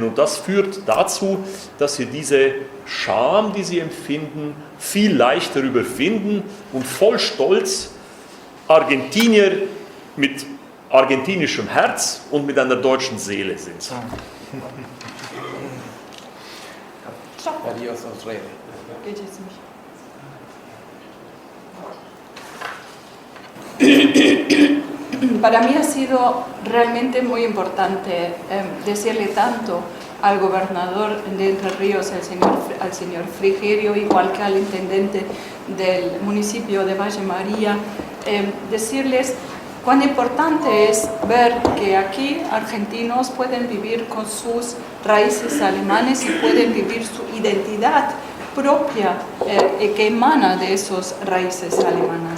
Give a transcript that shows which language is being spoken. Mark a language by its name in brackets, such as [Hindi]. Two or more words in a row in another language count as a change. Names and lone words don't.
[German] Und das führt dazu, dass sie diese Scham, die sie empfinden, viel leichter überwinden und voll Stolz Argentinier mit argentinischem Herz und mit einer deutschen Seele sind. [Spanish] Adiós, Osrede. [German] Geht jetzt nicht. [Spanish] Para mí ha sido realmente muy importante decirle tanto al gobernador de Entre Ríos, al señor Frigerio, igual que al intendente del municipio de Valle María, decirles cuán importante es ver que aquí argentinos pueden vivir con sus raíces alemanes y pueden vivir su identidad propia que emana de esas raíces alemanas.